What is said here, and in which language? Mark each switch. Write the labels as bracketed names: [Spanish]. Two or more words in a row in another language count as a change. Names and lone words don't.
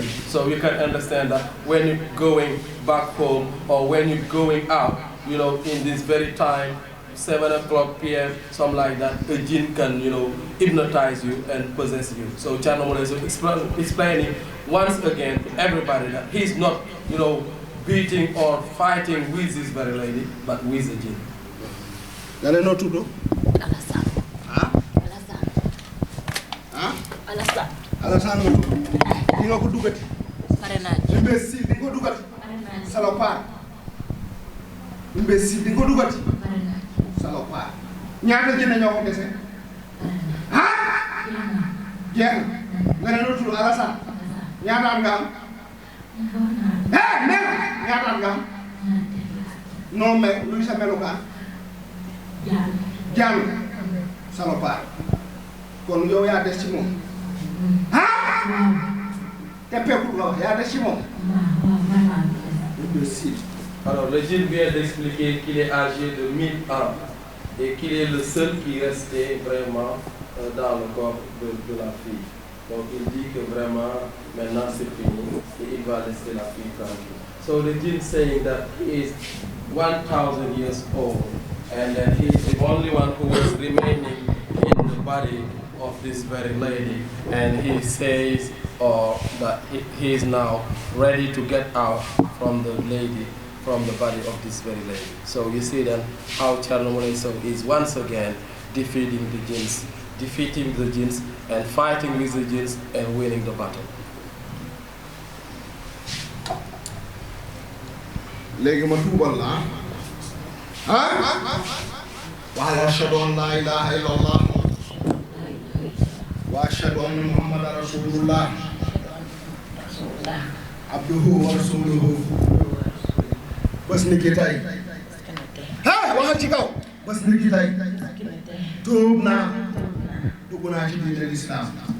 [English] So you can understand that when you're going back home or when you're going out, in this very time, 7 o'clock p.m., something like that, a jinn can, hypnotize you and possess you. So Thierno Moulay Sow explaining once again to everybody that he's not, beating or fighting with this very lady, but with the jinn. Dale no tudo. [Wolof] Alassane. Alassane. Alassane nga tudd. Di nga ko duggati. pare naa ci. Imbécile di nga ko duggati. Salopard. Imbécile di nga ko duggati. Salopard. ñaata jinne ñoo ko dese. jeex na. nga ne no tudd Alassane. ñaata at nga am. ñaata at nga am. noo mel luy sa melukaan. jàll salopard kon yow yaa des ci moom teppeekul nga wax yaa des ci moom. [French] Alors le djinn vient d'expliquer qu'il est âgé de 1000 ans et qu'il est le seul qui restait vraiment dans le corps de la fille. Donc il dit que vraiment maintenant c'est fini et il va laisser la fille tranquille. [English] So the djinn saying that he is 1000 years old. And then he's the only one who was remaining in the body of this very lady. And he says that he is now ready to get out from the lady, from the body of this very lady. So you see then how Thierno Moule Sow is once again defeating the jinns and fighting with the jinns and winning the battle. [Wolof] léegi ma tuubal la [Arabic] وأشهد أن لا إله إلا الله وأشهد أن محمدا رسول الله عبده ورسوله [Wolof] bés ni ki tey waxal ci kaw bés ni ki tey tuub naa dugg naa ci diine l'islam